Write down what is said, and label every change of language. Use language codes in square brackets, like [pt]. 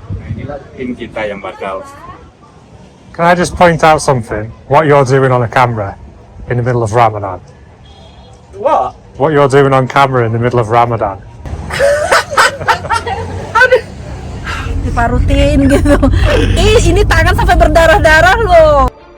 [id] Nah, inilah tim kita yang bakal. [en] Can I just point out something? What you're doing on a camera in the middle of Ramadan. What? What you're doing on camera in the middle of Ramadan. [id] Diparutin gitu. Ini tangan sampai berdarah-darah loh.